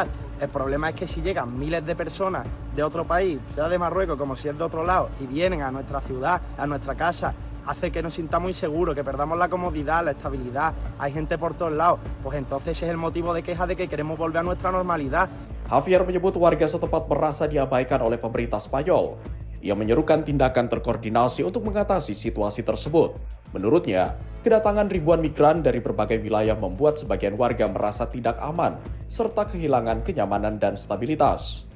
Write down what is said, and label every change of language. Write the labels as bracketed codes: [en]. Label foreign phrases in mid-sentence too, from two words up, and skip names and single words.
[es] El problema es que si llegan miles de personas de otro país, sea de Marruecos como si es de otro lado, y vienen a nuestra ciudad, a nuestra casa, hace que nos sintamos inseguros, que perdamos la comodidad, la estabilidad, hay gente por todos lados, pues entonces es el motivo de queja de que queremos volver a nuestra normalidad. [id] Javier menyebut warga setempat merasa diabaikan oleh pemerintah Spanyol. Ia menyerukan tindakan terkoordinasi untuk mengatasi situasi tersebut. Menurutnya, kedatangan ribuan migran dari berbagai wilayah membuat sebagian warga merasa tidak aman, serta kehilangan kenyamanan dan stabilitas.